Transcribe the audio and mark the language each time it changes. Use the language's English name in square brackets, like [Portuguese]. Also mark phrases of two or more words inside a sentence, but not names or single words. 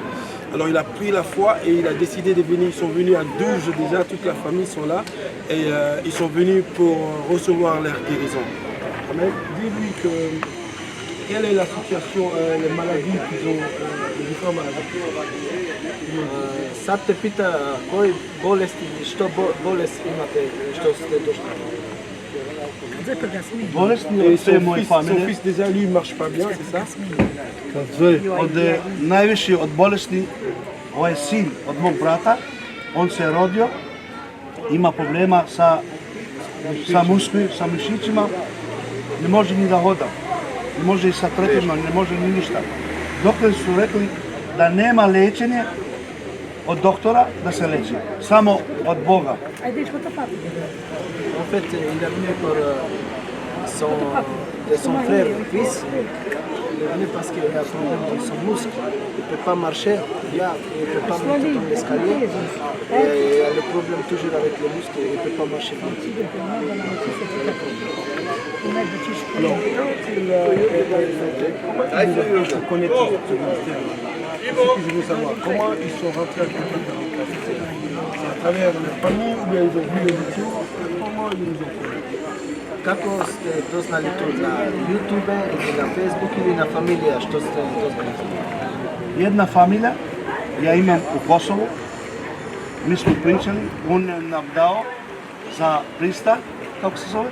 [French] Alors il a pris la foi et il a décidé de venir. Ils sont venus à 12 déjà, toute la famille sont là et ils sont venus pour recevoir leur guérison. Amen. Dis-lui que quelle est la situation, les maladies qu'ils ont, les différentes maladies. [Serbian] Sad te pita koji bolesti, što bolest imate, što ste došli. Bolesni [French] Et [Serbian] od sve moje [French] son [Serbian] familije. [French] fils déjà lui il marche pas bien, c'est ça? [Serbian] Od najviše od bolesti, ovaj sin od mog brata, on se je rodio, ima problema sa mišićima, ne može ni da hoda, ne može i sa tretirima, ne može ni ništa. Doktori su rekli da nema lečenje od doktora da se leči, samo od Boga. [French] En fait, il est venu pour son frère, fils. Il est venu parce qu'il a un problème dans son muscle. Il ne peut pas marcher, il ne peut pas monter dans l'escalier. Et il a le problème toujours avec le muscle, il ne peut pas marcher. Je connais tout ce ministère. Ce que je veux savoir, comment ils sont rentrés en contact avec la société? C'est à travers leur famille ou bien ils ont vu l'émission? Comment ils nous ont connus? [Serbian] Kako ste doznali to na YouTube ili na Facebook ili na familija, što ste doznali? Jedna familija, ja imam u Kosovu, mi smo pričali, on nam dao za prista, kako se zove?